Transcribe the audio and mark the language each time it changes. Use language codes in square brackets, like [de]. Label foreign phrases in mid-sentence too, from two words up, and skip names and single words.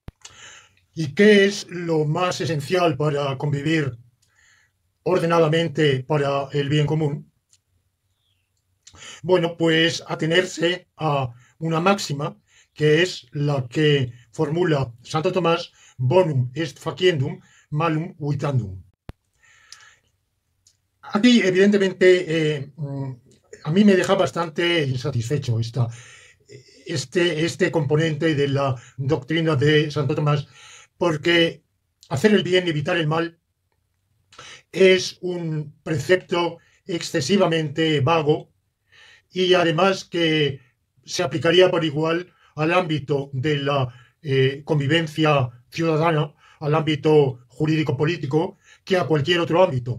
[es] ¿Y qué es lo más esencial para convivir ordenadamente para el bien común? Bueno, pues atenerse a una máxima que es la que formula Santo Tomás: [la] bonum est faciendum, malum uitandum. [es] Aquí, evidentemente, a mí me deja bastante insatisfecho este componente de la doctrina de Santo Tomás, porque hacer el bien y evitar el mal es un precepto excesivamente vago y además que se aplicaría por igual al ámbito de la convivencia ciudadana, al ámbito jurídico-político, que a cualquier otro ámbito.